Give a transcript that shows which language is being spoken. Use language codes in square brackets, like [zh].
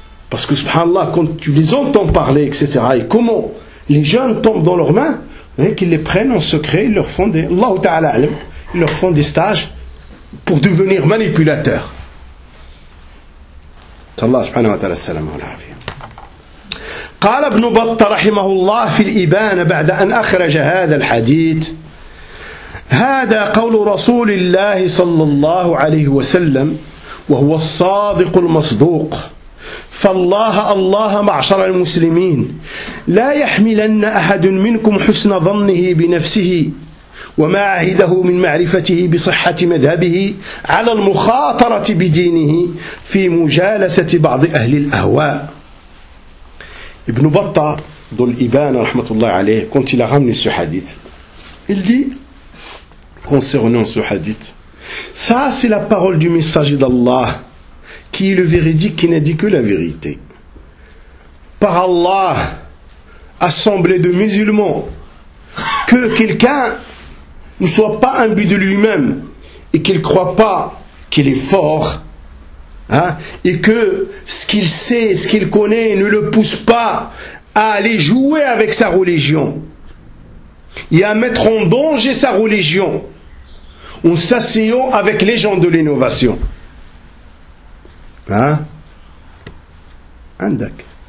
[fr] Parce que subhanallah, quand tu les entends parler, etc., et comment les jeunes tombent dans leurs mains, hein, qu'ils les prennent en secret, ils leur font des, Allahu ta'ala, ils leur font des stages pour devenir manipulateurs. [ar] Allah subhanahu wa ta'ala, salam wa l'afi. قال ابن بطة رحمه الله في الإبانة بعد أن أخرج هذا الحديث هذا قول رسول الله صلى الله عليه وسلم وهو الصادق المصدوق فالله الله معشر المسلمين لا يحملن أحد منكم حسن ظنه بنفسه وما عهده من معرفته بصحة مذهبه على المخاطرة بدينه في مجالسة بعض أهل الأهواء. [fr] Ibn Battah, dans l'Iban, quand il a ramené ce hadith, il dit, concernant ce hadith, ça c'est la parole du messager d'Allah, qui est le véridique, qui n'a dit que la vérité. Par Allah, assemblée de musulmans, que quelqu'un ne soit pas imbu de lui-même, et qu'il ne croit pas qu'il est fort, hein, et que ce qu'il sait, ce qu'il connaît ne le pousse pas à aller jouer avec sa religion et à mettre en danger sa religion en s'asseyant avec les gens de l'innovation. Hein? Andak.